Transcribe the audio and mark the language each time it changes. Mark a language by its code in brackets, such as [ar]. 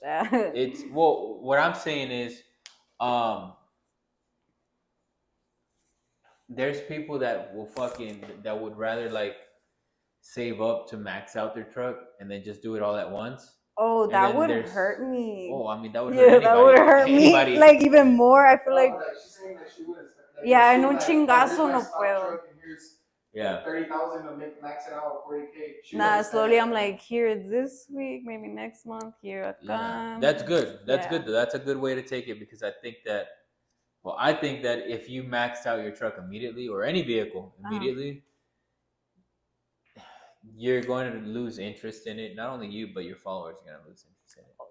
[en] It's well, what I'm saying is, there's people that would rather like save up to max out their truck and then just do it all at once. Oh, that would hurt me. Oh, I mean, that would hurt anybody. That would hurt me like even more. I feel like she's saying that she wouldn't. [es] Yeah, en un chingazo no puedo. [en] Yeah, 30,000 to max it out 40K. Nah, slowly I'm like, here this week, maybe next month, here I come. That's good. That's good. That's a good way to take it, because I think that if you maxed out your truck immediately, or any vehicle immediately, you're going to lose interest in it. Not only you, but your followers are going to lose interest in it.